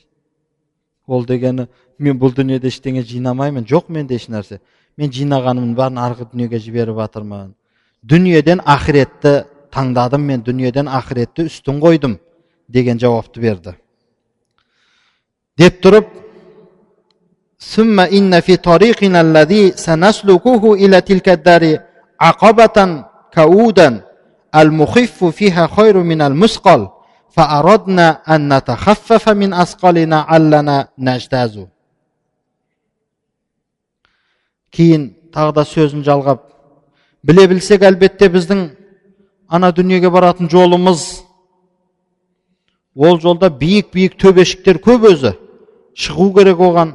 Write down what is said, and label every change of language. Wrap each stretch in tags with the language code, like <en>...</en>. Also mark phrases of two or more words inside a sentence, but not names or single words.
<kk>Ол дегені, мен бұл дүниеде ештеңе жинамаймын, жоқ менде еш нәрсе. Мен жинағанымның бәрін арғы дүниеге жіберіп жатырмын. Дүниеден ақиретті таңдадым, мен дүниеден ақиретті үстін қойдым деген жауапты берді. Деп тұрып,</kk> <ar>ثم إن في طريقنا الذي سنسلكه إلى تلك الدار عقبة كؤودا المخف فيها خير من المثقل فأردنا أن نتخفف من أثقالنا علنا نجتاز.</ar> <kk>Кейін тағы да сөзін жалғап, біле білсек әлбетте біздің ана дүниеге баратын жолымыз, ол жолда биік-биік төбешіктер көп өзі, шығу керек оған.</kk>